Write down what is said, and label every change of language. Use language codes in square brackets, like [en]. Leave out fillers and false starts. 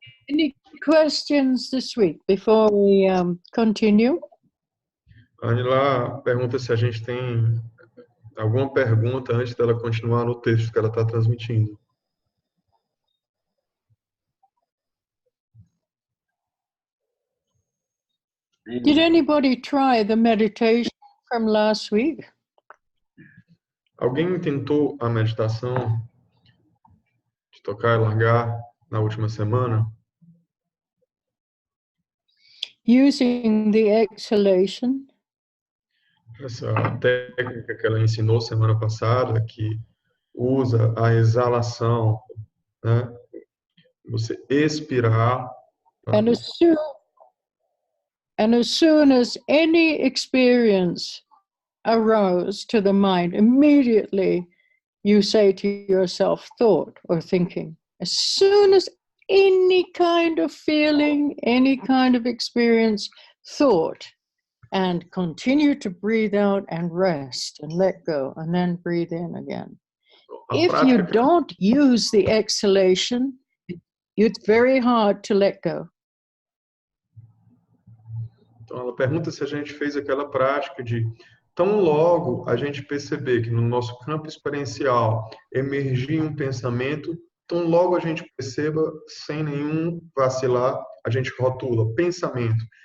[en] Any questions this week before we continue? [pt] A Anila pergunta se a gente tem alguma pergunta antes dela continuar no texto que ela está transmitindo. [en] Did anybody try the meditation from last week? [pt] Alguém tentou a meditação de tocar e largar na última semana? [en] Using the exhalation? [pt] Essa técnica que ela ensinou semana passada, que usa a exalação, né? Você expirar. Tá? [en] And as soon as any experience arose to the mind, immediately you say to yourself, thought or thinking. As soon as any kind of feeling, any kind of experience, thought, and continue to breathe out and rest and let go, and then breathe in again. If you don't use the exhalation, it's very hard to let go. [pt] Então, ela pergunta se a gente fez aquela prática de tão logo a gente perceber que no nosso campo experiencial emergir um pensamento, tão logo a gente perceba, sem nenhum vacilar, a gente rotula pensamento.